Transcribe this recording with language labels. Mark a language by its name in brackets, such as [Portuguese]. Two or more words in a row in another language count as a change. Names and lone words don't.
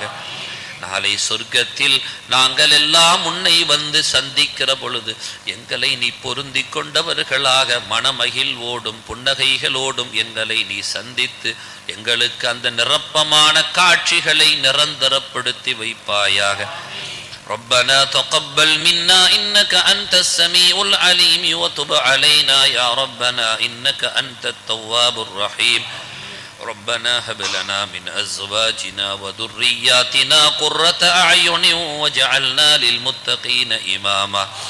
[Tamil] நாளை சொர்க்கத்தில் நாங்கள் எல்லாம் உன்னை வந்து சந்திக்கிற பொழுது எங்களை நீ பொருந்தி கொண்டவர்களாக மனமகிழ்வோடும் புன்னகைகளோடும் எங்களை நீ சந்தித்து எங்களுக்கு அந்த நிரப்பமான காட்சிகளை நிரந்தரப்படுத்தி வைப்பாயாக. [Arabic] ربنا تقبل منا إنك أنت السميع العليم وتب علينا يا ربنا إنك أنت التواب الرحيم. ربنا هب لنا من أزواجنا وذرياتنا قرة أعين واجعلنا للمتقين إماما.